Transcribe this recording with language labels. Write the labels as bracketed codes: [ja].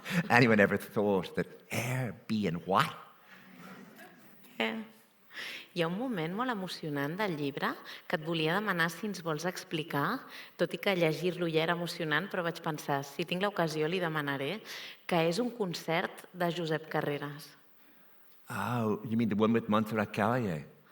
[en] Anyone ever thought that Airbnb what? [ca] Hi ha un moment molt emocionant del llibre que et volia demanar si ens vols explicar, tot i que llegir-lo ja era emocionant, però vaig pensar, si tinc l'ocasió li demanaré, que és un concert de Josep Carreras. [en] Oh, you mean the one with Montserrat Caballé?